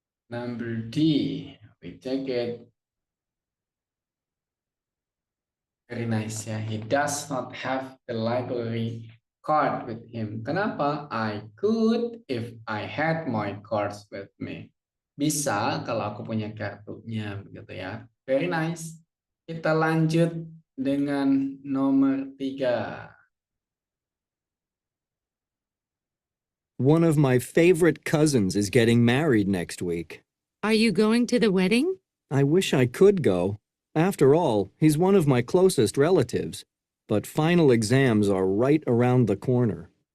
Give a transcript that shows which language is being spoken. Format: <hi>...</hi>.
<en>Number D, we check it. Very nice ya. He does not have the library card with him. Kenapa? I could if I had my cards with me.</en> <id>Bisa kalau aku punya kartunya, begitu ya.</id> <en>Very nice.</en> <id>Kita lanjut dengan nomor 3.</id> <en>One of my favorite cousins is getting married next week. Are you going to the wedding? I wish I could go. After all, he's one of my closest relatives. But final exams are right around the corner.</en>